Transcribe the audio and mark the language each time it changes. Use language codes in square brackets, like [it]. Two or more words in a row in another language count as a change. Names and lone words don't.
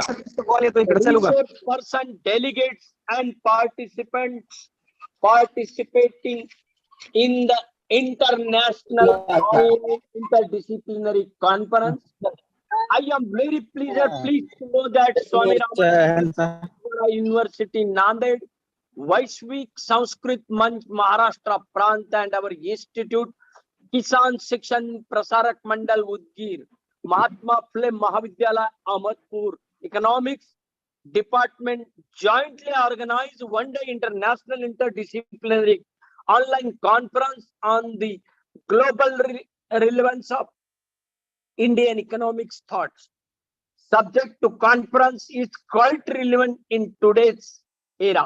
[en] Resource person, delegates and participants participating in the International Interdisciplinary Conference. I am very pleased to know that Swami Ramanand University, Nanded, Vaishvik Sanskrit Manch, Maharashtra Prant, and our institute, Kisan Shikshan Prasarak Mandal, Udgir, Mahatma Phule Mahavidyalaya, Ahmedpur, Economics Department jointly organized one-day international interdisciplinary online conference on the global relevance of Indian economics thoughts. Subject to conference is quite relevant in today's era.